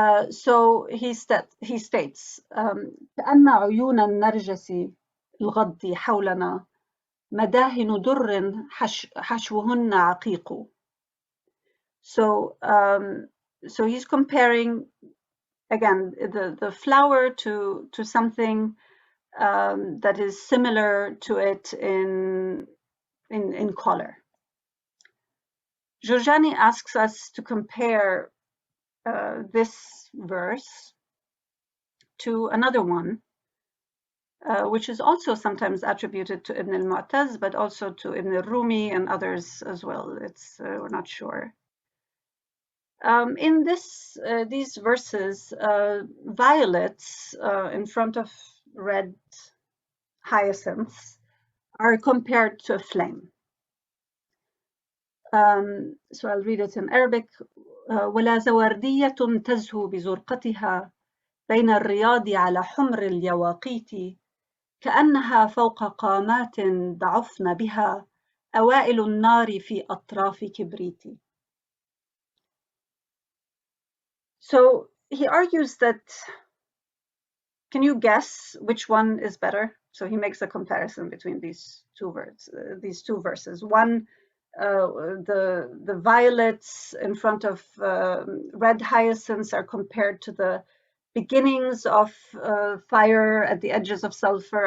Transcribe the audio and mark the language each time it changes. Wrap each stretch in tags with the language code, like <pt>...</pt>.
<en>So he states</en> <ar>كأن عيون النرجس الغض حولنا مداهن در حشوهن عقيق.</ar> <en>So he's comparing again the flower to something that is similar to it in color. Giorgiani asks us to compare this verse to another one, which is also sometimes attributed to Ibn al-Mu'taz, but also to Ibn al-Rumi and others as well. We're not sure. In these verses, violets in front of red hyacinths are compared to a flame. So I'll read it in Arabic.</en> <ar>ولا زوردية تزهو بزرقتها بين الرياض على حمر اليواقيت كأنها فوق قامات ضعفن بها أوائل النار في أطراف كبريت.</ar> <en>So he argues that, can you guess which one is better? So he makes a comparison between these two verses. One, the violets in front of red hyacinths are compared to the beginnings of fire at the edges of sulfur.</en>